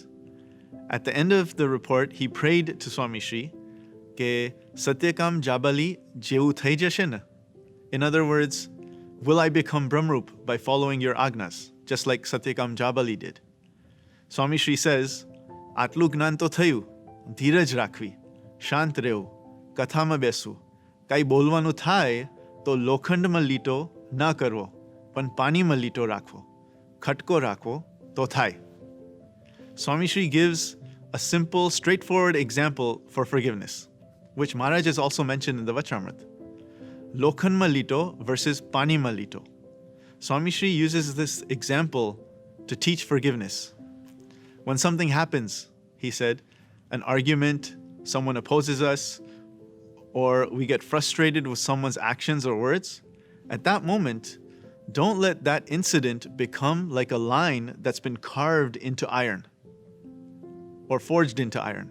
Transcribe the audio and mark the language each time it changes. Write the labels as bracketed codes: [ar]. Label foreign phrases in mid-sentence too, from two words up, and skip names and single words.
[en] At the end of the report, he prayed to Swami Shri, [gu] કે સત્યકામ જાબાલી જેવું થઈ જશે ને. [en] In other words, will I become Brahmrup by following your agnas, just like Satyakam Jabali did? [gu] Swami Shri says, આટલું જ્ઞાન તો થયું, ધીરજ રાખવી, શાંત રહેવું, કથામાં બેસવું, કંઈ બોલવાનું થાય તો લોખંડમાં લીટો ના કરવો પણ પાણીમાં લીટો રાખવો ખટકો રાખવો તો થાય. [en] Swami Shri gives a simple, straightforward example for forgiveness, which Maharaj has also mentioned in the Vachramrit. [gu] લોખંડમાં લીટો versus પાણીમાં લીટો. [en] Swami Shri uses this example to teach forgiveness. When something happens, he said, an argument, someone opposes us, or we get frustrated with someone's actions or words, at that moment, don't let that incident become like a line that's been carved into iron or forged into iron.